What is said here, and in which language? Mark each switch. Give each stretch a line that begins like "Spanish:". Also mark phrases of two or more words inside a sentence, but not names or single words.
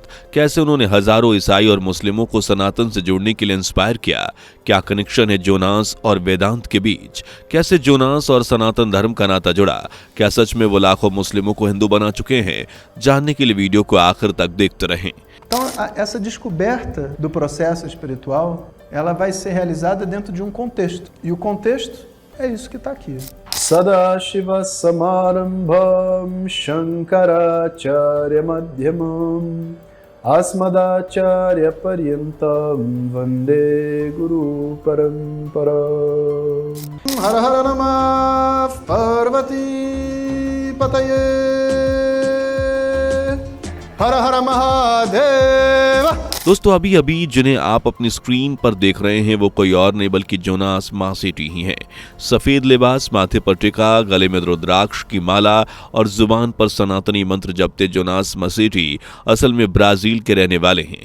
Hindi: कैसे उन्होंने हजारों ईसाई और मुस्लिमों को सनातन से जोड़ने के लिए इंस्पायर किया? क्या कनेक्शन है जोनास और वेदांत के बीच? कैसे जोनास और सनातन धर्म का नाता जुड़ा? क्या सच में वो लाखों मुस्लिमों को हिंदू बना चुके हैं? जानने के लिए वीडियो को आखिर तक देखते रहें।
Portuguese: Então, essa descoberta do processo espiritual, ela vai ser realizada dentro de contexto. E o contexto é isso que está aqui.
Sanskrit: सदाशिवसमारम्भां शंकराचार्यमध्यमाम् अस्मदाचार्यपर्यन्तां वन्दे गुरुपरम्पराम्। हर हर नमः पार्वती पतये, हर हर महादेव।
Hindi: दोस्तों अभी जिन्हें आप अपनी स्क्रीन पर देख रहे हैं वो कोई और नहीं बल्कि जोनास मैसेटी ही हैं। सफेद लिबास, माथे पर टिका, गले में रुद्राक्ष की माला और जुबान पर सनातनी मंत्र जपते जोनास मैसेटी असल में ब्राजील के रहने वाले हैं।